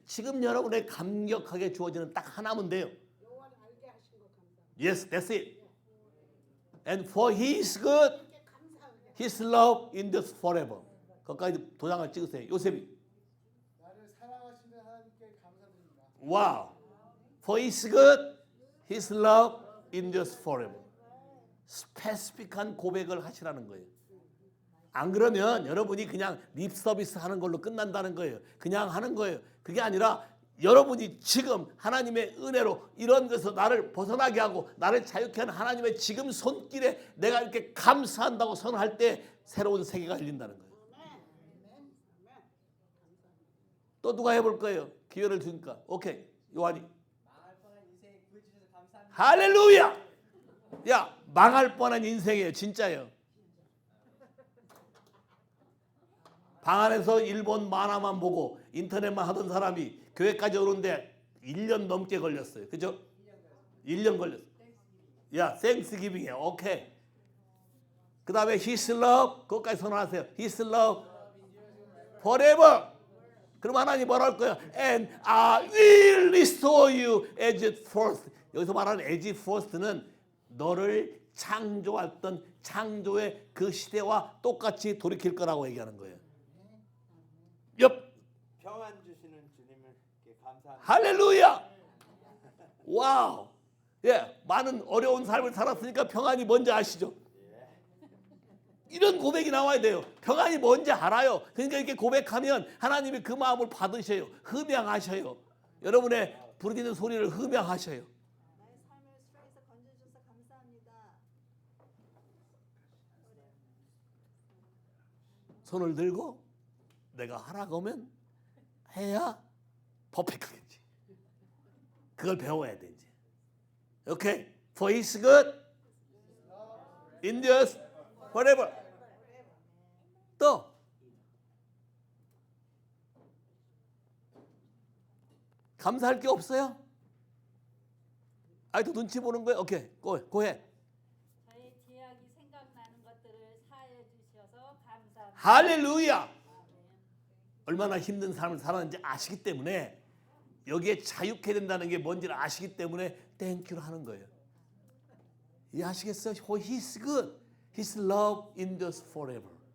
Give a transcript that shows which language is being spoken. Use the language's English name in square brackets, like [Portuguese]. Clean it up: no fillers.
[Korean] 지금 여러분의 감격하게 주어지는 딱 하나면 돼요. 여호와를 알게 하신 거 감사하고 [English] Yes, that's it. And for He is good, [Korean] 이렇게 감사하게 [English] His love endures forever. [Korean] 거기까지 도장을 찍으세요. 요셉이. 나를 사랑하시는 하나님께 감사드립니다. [English] Wow. For He is good, His love endures forever. [Korean] 스페시픽한 고백을 하시라는 거예요. 안 그러면 여러분이 그냥 립 서비스 하는 걸로 끝난다는 거예요. 그냥 하는 거예요. 그게 아니라 여러분이 지금 하나님의 은혜로 이런 것에서 나를 벗어나게 하고 나를 자유케 하는 하나님의 지금 손길에 내가 이렇게 감사한다고 선언할 때 새로운 세계가 열린다는 거예요. 또 누가 해볼 거예요? 기회를 주니까. 오케이. 요한이. 할렐루야. 야, 망할 뻔한 인생이에요. 진짜예요. 방 안에서 일본 만화만 보고 인터넷만 하던 사람이 교회까지 오는데 1년 넘게 걸렸어요. 그죠? 1년 걸렸어요. 야, 땡스기빙이야. 오케이. 그 다음에 [English] His love. [Korean] 그것까지 선언하세요. [English] His love forever. [Korean] 그럼 하나님 뭐라 할 거예요? [English] And I will restore you as at first. [Korean] 여기서 말하는 [English] as at first [Korean] 는 너를 창조했던 창조의 그 시대와 똑같이 돌이킬 거라고 얘기하는 거예요. 옆. 평안 주시는 주님께 감사합니다. 할렐루야. 와우. 예, 많은 어려운 삶을 살았으니까 평안이 뭔지 아시죠? 이런 고백이 나와야 돼요. 평안이 뭔지 알아요. 그러니까 이렇게 고백하면 하나님이 그 마음을 받으셔요. 흠양하셔요. 여러분의 부르짖는 소리를 흠양하셔요. 나의 삶을 수레에서 건져주셔서 감사합니다. 손을 들고 내가 하라고 하면 해야 퍼펙트겠지. 그걸 배워야 돼 이제. 오케이. [English] For his good endures forever. [Korean] 또 감사할 게 없어요? 아직도 눈치 보는 거예요? 오케이. 고해. 저의 죄악이 생각나는 것들을 사하여 주셔서 감사합니다. 할렐루야. 얼마나 힘든 삶을 살았는지 아시기 때문에 여기에 자유케 된다는 게 뭔지를 아시기 때문에 땡큐를 하는 거예요. 이해하시겠어요? [English] For his good, his love endures forever.